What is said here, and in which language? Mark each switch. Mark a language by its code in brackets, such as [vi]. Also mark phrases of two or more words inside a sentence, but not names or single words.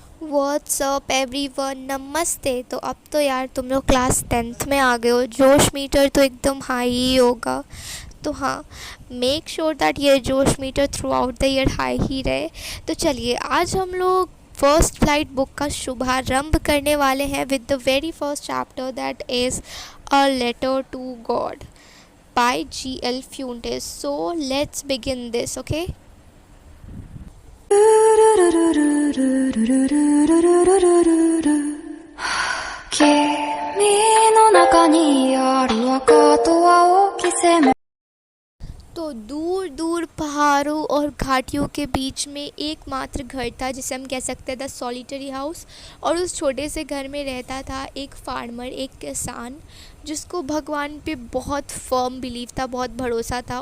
[en] what's up everyone, [hi] नमस्ते। तो अब तो यार तुम लोग क्लास 10th में आ गए हो, जोश मीटर तो एकदम हाई ही होगा। तो हाँ, [en] make sure that [hi] ये जोश मीटर [en] throughout the year [hi] हाई ही रहे। तो चलिए, आज हम लोग फर्स्ट फ्लाइट बुक का शुभारंभ करने वाले हैं [en] with the very first chapter, that is a letter to God by [hi] G.L. Fuentes. [en] So let's begin this, okay? [ja] 君の中にある赤と青き線 [hi] तो दूर दूर पहाड़ों और घाटियों के बीच में एकमात्र घर था जिसे हम कह सकते हैं [en] the solitary house. [hi] और उस छोटे से घर में रहता था एक फार्मर, एक किसान, जिसको भगवान पे बहुत [en] firm believe [hi] था, बहुत भरोसा था।